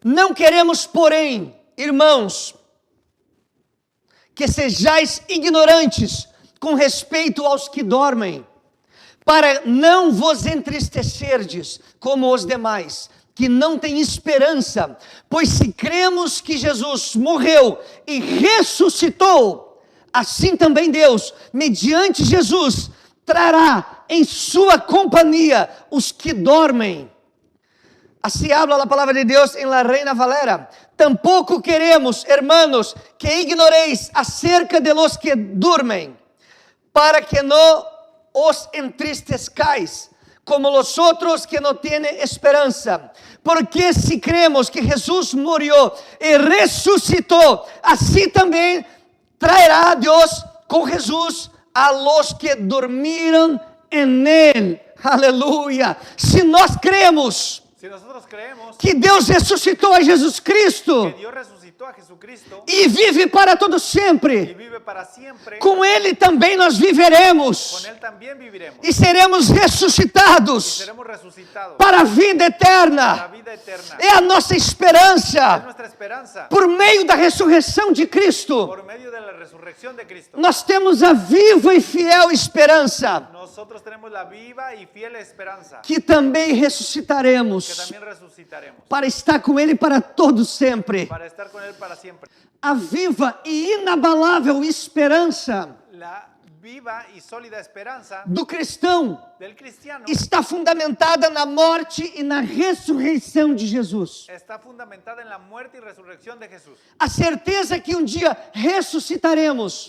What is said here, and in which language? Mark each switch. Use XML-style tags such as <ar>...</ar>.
<pt>Não queremos, porém, irmãos, que sejais ignorantes com respeito aos que dormem, para não vos entristecerdes como os demais, que não têm esperança. Pois se cremos que Jesus morreu e ressuscitou, assim também Deus, mediante Jesus, trará em sua companhia os que dormem.</pt> <es>Así habla la palabra de Dios en la Reina Valera. Tampoco queremos, hermanos, que ignoréis acerca de los que duermen, para que no os entristezcáis, como los otros que no tienen esperanza. Porque si creemos que Jesús murió y resucitó, así también traerá Dios con Jesús a los que durmieron en él. Aleluya. Si nos creemos Si nosotros creemos</es> <pt>que Deus ressuscitou a Jesus Cristo</pt> <es>que Dios resucitó a Jesucristo</es> <pt>e vive para todo</pt> <es>y</es> <pt>sempre,</pt> <es>vive para siempre,</es> <pt>com Ele também nós viveremos</pt> <es>con Él también viviremos</es> <pt>e seremos</pt> <es>y</es> <pt>ressuscitados</pt> <es>seremos resucitados</es> <pt>para a vida</pt> <es>para la</es> <pt>eterna.</pt> <es>vida eterna.</es> <pt>É a nossa</pt> <es>Es</es> <pt>esperança</pt> <es>nuestra esperanza</es> <pt>por meio da ressurreição de Cristo.</pt> <es>por medio de la resurrección de Cristo.</es> <pt>Nós temos a viva e fiel esperança</pt> <es>Nosotros tenemos la viva y fiel esperanza</es> <pt>que também</pt> <es>que</es> <pt>ressuscitaremos</pt> <es>también resucitaremos</es> <pt>para estar com Ele para todo sempre.</pt> <es>para estar con Él para siempre.</es> <pt>A viva e inabalável esperança</pt> <es>La viva y sólida esperanza</es> <pt>do cristão</pt> <es>del cristiano</es> <pt>está fundamentada na morte e na ressurreição de Jesus.</pt> <es>está fundamentada en la muerte y resurrección de Jesús.</es> <pt>A certeza que um dia ressuscitaremos</pt>